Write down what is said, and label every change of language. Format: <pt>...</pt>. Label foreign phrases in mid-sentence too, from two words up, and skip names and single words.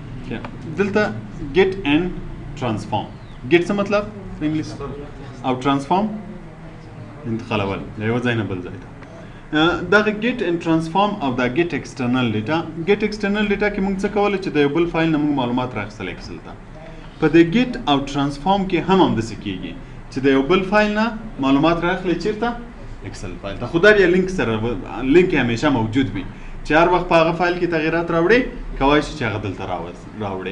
<ps>دلته</ps> <en>get and transform.</en> <ps>get څه مطلب په انګلیش او transform انتقالول له یو ځای نه بل ځای ته. دغه</ps> <en>get and transform</en> <ps>او دا</ps> <en>get external data</en> <ps>کې موږ څه کولی چې د یو بل فایل نه موږ معلومات راخیستل ایکسل ته. په دې get او transform کې هم همداسې کېږي چې د یو بل فایل نه معلومات راخلې چیرته ایکسل فایل ته. خو دا بیا لینک سره لینک همیشه موجود وي چې هر وخت په هغه فایل کې تغییرات راوړي کوای شي چې هغه دلته راوړي.</ps>